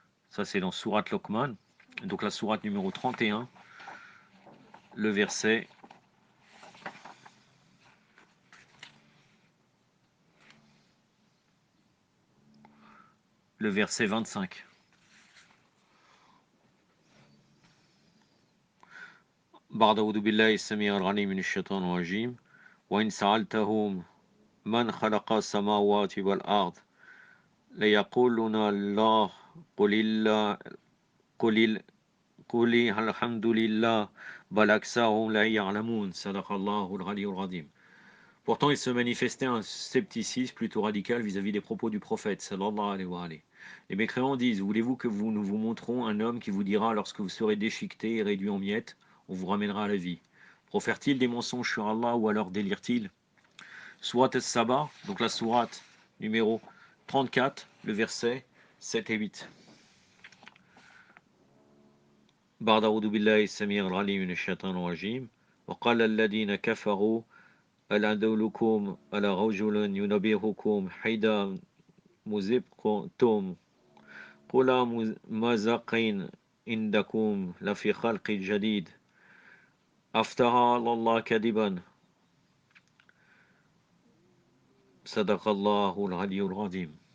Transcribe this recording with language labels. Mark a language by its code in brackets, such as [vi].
[fr] Ça, c'est dans Sourate Luqman. Donc la sourate numéro 31, le verset le verset 25. [ar] بعد أعوذ بالله السميع العليم من الشيطان الرجيم وإن سألتهم من خلق السماوات والأرض ليقولون الله قل الله قل قل الحمد لله بل أكثرهم لا يعلمون صدق الله العلي العظيم. [fr] Pourtant, il se manifestait un scepticisme plutôt radical vis-à-vis des propos du prophète, sallallahu alayhi wa alayhi. Les mécréants disent, voulez-vous que nous vous montrons un homme qui vous dira, lorsque vous serez déchiqueté et réduit en miettes, on vous ramènera à la vie. Profère-t-il des mensonges sur Allah ou alors délire-t-il? Sourate As-Saba, donc la sourate numéro 34, le verset 7 et 8. [ar] بعد أعوذ بالله السميع العليم من الشيطان الرجيم وقال الذين كفروا أل أدلكم على رجل ينبئكم حيث مزقتم قل مزقين عندكم لفي خلق جديد أفترى على الله كذبا صدق الله العلي العظيم.